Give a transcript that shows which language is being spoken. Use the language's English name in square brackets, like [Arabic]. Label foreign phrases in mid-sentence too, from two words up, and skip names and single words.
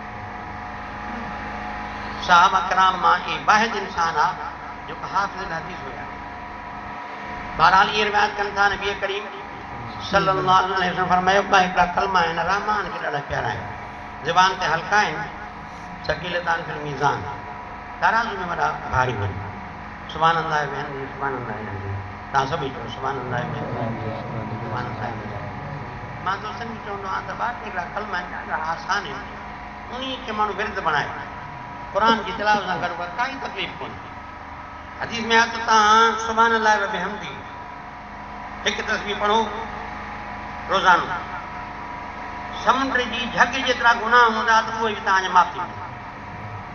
[Sindhi] साहबा कराम मां ही वाहिद इंसान आहे जेको हाफ़िज़ हदीस हुया। बहरहाल इहे रिवायत कनि था नबी करीम [Arabic] सल्लल्लाहु अलैहि वसल्लम [Sindhi] फरमायो ॿ हिकिड़ा कलमा आहिनि, रहमान खे ॾाढा प्यारा आहिनि, ज़ुबान ते हल्का आहिनि, [Arabic] सकीलतान फिल मीज़ान, [Sindhi] तराज़ू में वॾा भारी आहिनि। [Arabic] سبحان الله وبحمده سبحان الله وبحمده, [Sindhi] तव्हां सभई चओ [Arabic] सुभान अल्लाह बिहम्दिही सुभान अल्लाह बिहम्दिही। [Sindhi] मां दोस्तनि खे चवंदो आहियां त ॿ हिकिड़ा कलमा आहिनि, ॾाढा आसान आहिनि, उन खे माण्हू विर्द बणाए, क़ुरान जी तिलावत सां गॾु काई तकलीफ़ कोन्हे। हदीस में आहे त तव्हां [Arabic] सुभान अल्लाह बिहम्दिही [Sindhi] हिकु तस्बीह पढ़ो रोज़ानो, समुंड जी झग जेतिरा गुनाह हूंदा त उहे बि तव्हांजा माफ़ी हूंदा।